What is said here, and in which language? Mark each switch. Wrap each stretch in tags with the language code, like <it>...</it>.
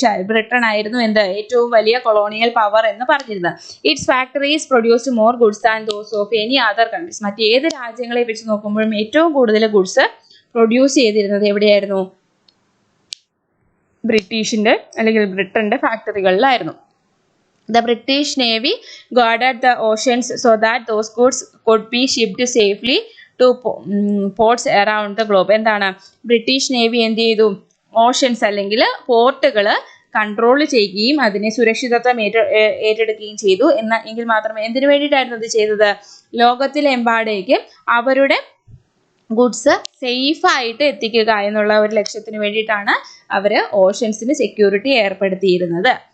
<ml>Britain ആയിരുന്നു എന്ത് ഏറ്റവും വലിയ കൊളോണിയൽ പവർ എന്ന് പറഞ്ഞിരുന്നത്.</ml> <en>Its factories produced more goods and those of any other countries.</en> <ml>മറ്റേത് രാജ്യങ്ങളെ വെച്ച് നോക്കുമ്പോഴും ഏറ്റവും കൂടുതൽ ഗുഡ്സ് പ്രൊഡ്യൂസ് ചെയ്തിരുന്നത് എവിടെയായിരുന്നു? ബ്രിട്ടീഷിന്റെ അല്ലെങ്കിൽ ബ്രിട്ടന്റെ ഫാക്ടറികളിലായിരുന്നു.</ml> <en>The British Navy guarded the oceans so that those goods could be shipped safely to ports around the globe.</en> <ml>എന്താണ് ബ്രിട്ടീഷ് നേവി എന്ത് ചെയ്തു? ഓഷൻസ് അല്ലെങ്കിൽ പോർട്ടുകൾ കൺട്രോൾ ചെയ്യുകയും അതിനെ സുരക്ഷിതത്വം ഏറ്റെടുക്കുകയും ചെയ്തു. എങ്കിൽ മാത്രമേ എന്തിനു വേണ്ടിയിട്ടായിരുന്നു ഇത് ചെയ്തത്? ലോകത്തിലെമ്പാടേക്ക് അവരുടെ ഗുഡ്സ് സേഫ് ആയിട്ട് എത്തിക്കുക എന്നുള്ള ഒരു ലക്ഷ്യത്തിന് വേണ്ടിയിട്ടാണ് അവർ ഓഷൻസിന് സെക്യൂരിറ്റി ഏർപ്പെടുത്തിയിരുന്നത്.</ml>